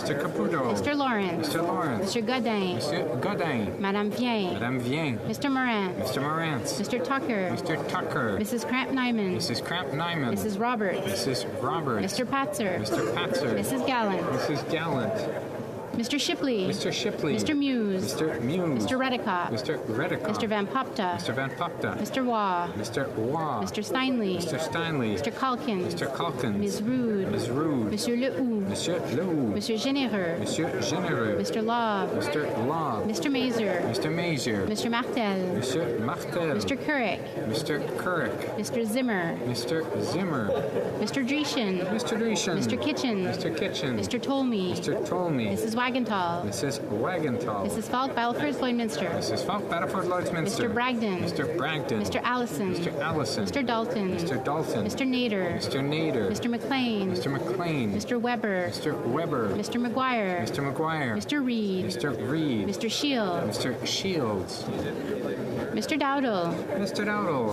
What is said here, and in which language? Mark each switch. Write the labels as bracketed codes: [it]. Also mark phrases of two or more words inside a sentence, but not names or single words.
[en] Mr. Caputo. Mr. Lawrence. Mr. Lawrence. Mr. Godin. Mr. Godin. Madame Vien. Madame Vien. Mr. Moran. Mr. Morantz. Mr. Tucker. Mr. Tucker. Mrs. Cramp Nyman. Mrs. Cramp Nyman. Mrs. Roberts. Mrs. Roberts. Mr. Patzer. Mr. Patzer. Mrs. Gallant. Mrs. Gallant. Mr. Shipley. Mr. Shipley. Mr. Muse. Mr. Muse. Mr. Redicott. Mr. Redicott. Mr. Van Popta. Mr. Van Popta. Mr. Waugh. Mr. Waugh. Mr. Steinley. Mr. Steinley. Mr. Calkins. Mr. Calkins. Ms. Rude. Ms. Rude. Monsieur Lehoux. Monsieur Lehoux. Monsieur Généreux. Monsieur Généreux. Mr. Love. Mr. Love. Mr. Mazer. Mr. Mazier. Mr. Martel. Monsieur Martel. Mr. Couric. Mr. Couric. Mr. Zimmer. Mr. Zimmer. Mr. Dreeshen. Mr. Dreeshen. Mr. Kitchen. Mr. Kitchen. Mr. Tolmie. Mr. Tolmie. Mrs. Wagenthal. Mrs. Wagenthal. Mrs. Falk, Battleford, Lloydminster. Mrs. Falk, Battleford, Lloydminster. Mr. Bragdon. Mr. Bragdon. Mr. Allison. Mr. Allison. Mr. Dalton. Mr. Dalton. Mr. Nader. Mr. Nader. Mr. McLean. Mr. McLean. Mr. Weber. Mr. Weber. Mr. McGuire. Mr. McGuire. Mr. Reed. Mr. Reed. Mr. Shield. Mr. Shields. Mr. Dowdle. Mr. Dowdle.